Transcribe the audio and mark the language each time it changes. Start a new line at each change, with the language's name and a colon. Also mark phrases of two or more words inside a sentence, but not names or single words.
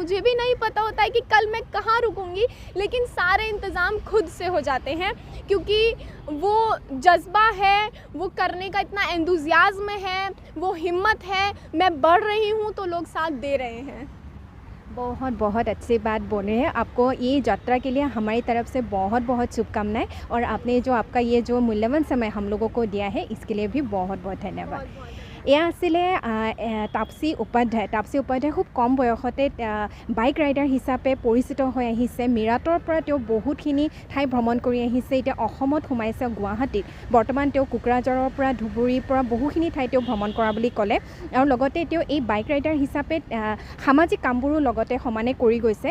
Hindi: मुझे भी नहीं पता होता है कि कल मैं कहाँ रुकूंगी, लेकिन सारे इंतज़ाम खुद से हो जाते हैं क्योंकि वो जज्बा है, वो करने का इतना एंथुसियाज्म है, वो हिम्मत है। मैं बढ़ रही हूँ तो लोग साथ दे रहे हैं। बहुत अच्छी बात बोले हैं। आपको ये यात्रा के लिए हमारी तरफ से बहुत शुभकामनाएं, और आपने जो आपका ये जो मूल्यवान समय हम लोगों को दिया है इसके लिए भी बहुत धन्यवाद।
Assamese: এয়া আছিলে তাপসী উপাধ্যায়। তাপসী উপাধ্যায় খুব কম বয়সতে বাইক ৰাইডাৰ হিচাপে পৰিচিত হৈ আহিছে। মিৰাটৰ পৰা তেওঁ বহুতখিনি ঠাই ভ্ৰমণ কৰি আহিছে। এতিয়া অসমত সোমাইছে গুৱাহাটীত। বৰ্তমান তেওঁ কোকৰাঝাৰৰ পৰা ধুবুৰীৰ পৰা বহুখিনি ঠাই তেওঁ ভ্ৰমণ কৰা বুলি ক'লে, আৰু লগতে তেওঁ এই বাইক ৰাইডাৰ হিচাপে সামাজিক কামবোৰো লগতে সমানে কৰি গৈছে।